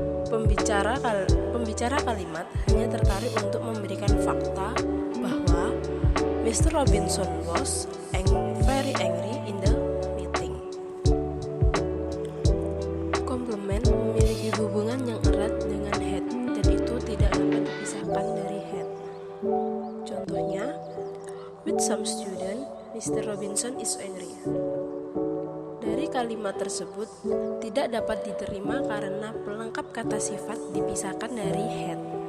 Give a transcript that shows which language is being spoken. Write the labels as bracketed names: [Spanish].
[Indonesian] Pembicara kalimat hanya tertarik untuk memberikan fakta bahwa Mr. [English] Robinson was very angry in the meeting. [Indonesian] Komplement memiliki hubungan yang erat dengan head dan itu tidak dapat dipisahkan dari head. [English] Contohnya, with some student, Mr. Robinson is angry. [Indonesian] Dari kalimat tersebut tidak dapat diterima karena pelengkap kata sifat dipisahkan dari head.